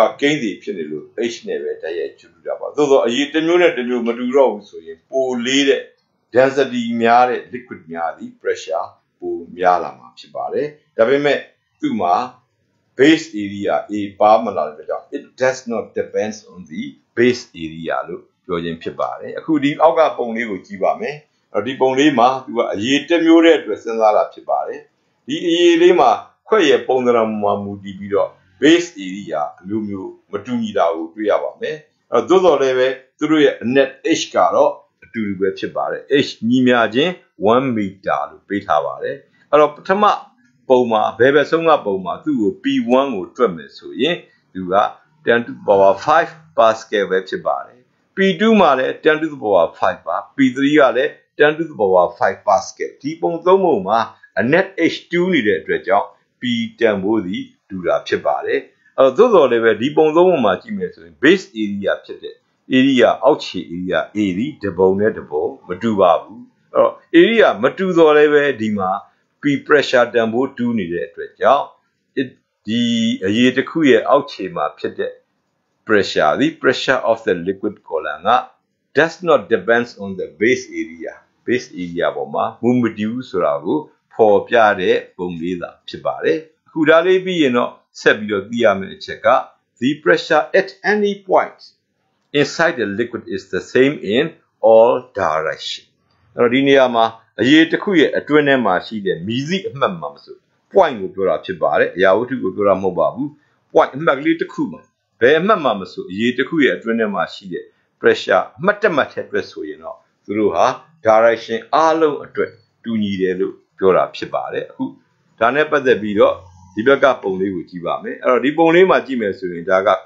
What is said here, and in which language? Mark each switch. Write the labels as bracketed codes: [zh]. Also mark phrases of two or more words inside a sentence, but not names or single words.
[my] ကိန်းစီဖြစ်နေလို့ H နဲ့ပဲတိုက်ရိုက်ကျူးတာပါသို့သောအရေတစ်မျိုးနဲ့တစ်မျိုးမတူတော့ဘူးဆိုရင်ပိုလေးတဲ့ density များတဲ့ liquid များသည် pressure ပိုများလာမှာဖြစ်ပါတယ်ဒါပေမဲ့သူ့မှာ [en] base area A [my] ပါမလာတဲ့ကြောင့် [en] it does not depend on the base area [my] လို့ပြောခြင်းဖြစ်ပါတယ်အခုဒီအောက်ကပုံလေးကိုကြည့်ပါမယ်ဒီပုံလေးမှာသူကအရေတစ်မျိုးတဲ့အတွက်စဉ်းစားတာဖြစ်ပါတယ် ဒီအရေလေးမှာခွက်ရဲ့ပုံသဏ္ဍာန်မှာမူတည်ပြီးတော့ [en] base area [my] အမျိုးမျိုးမတူညီတာကိုတွေ့ရပါမယ်သို့တော်လည်းပဲသူတို့ရဲ့ [en] net H [my] ကတော့အတူတူပဲဖြစ်ပါတယ် H ညီမျှခြင်း1 meter လို့ပေးထားပါတယ်အဲ့တော့ပထမပုံမှာဘယ်ဆုံးကပုံမှာသူ့ကို P1 ကိုတွက်မယ်ဆိုရင်သူက [en] 10 to the power 5 pascal [my] ပဲဖြစ် ပါတယ် P2 မှာလည်း [en] 10 to the power 5 [my] ပါ P3 ကလည်း [en] 10 to the power 5 pascal [my] ဒီပုံသုံးပုံမှာ net H2 နေတဲ့ အတွက်ကြောင့် P တန်ဖိုးသည်တူတာဖြစ်ပါတယ်အဲ့တော့သို့တော်လည်းပဲဒီပုံသုံးပုံမှာကြည့်မယ်ဆိုရင် [en] base area [my] ဖြစ်တဲ့ area အောက်ခြေ [en] area A [my] ဒီတပုံနဲ့တပုံမတူပါဘူးအဲ့တော့ area မတူတော့လည်းပဲဒီမှာ P pressure တန်ဖိုးတူးနေတဲ့အတွက်ကြောင့်ဒီအရေတစ်ခုရဲ့အောက်ခြေမှာဖြစ်တဲ့ [en] pressure the pressure of the liquid column [my] က [en] does not depends on the base area [my] ပေါ်မှာမူမတည်ဘူးဆိုတာကိုဖော်ပြတဲ့ပုံလေးသာဖြစ်ပါတယ်အခုဒါလေးပြီးရင်တော့ဆက်ပြီးတော့သိရမယ့်အချက်က [en] the pressure at any point inside the liquid is the same in all direction [my] အဲ့တော့ဒီနေရာမှာအရေတစ်ခုရဲ့အတွင်းထဲမှာရှိတဲ့မီးစိအမှတ်မှာမဆို point ကိုပြောတာဖြစ်ပါတယ်အရာဝတ္ထုကိုပြောတာမဟုတ်ပါဘူး point အမှတ်ကလေးတစ်ခုမှာဘယ်အမှတ်မှာမဆိုအရေတစ်ခုရဲ့အတွင်းထဲမှာရှိတဲ့ pressure အမှတ်တက်မှတ်တဲ့အတွက်ဆိုရင်တော့သူတို့ဟာ direction အားလုံးအတွက်တူညီတယ်လို့ပြောတာဖြစ်ပါတယ်အခုဒါနဲ့ပတ်သက်ပြီးတော့ဒီဘက်ကပုံလေးကိုကြည့်ပါမယ်အဲ့တော့ဒီပုံလေးမှာကြည့်မယ်ဆိုရင်ဒါကခွ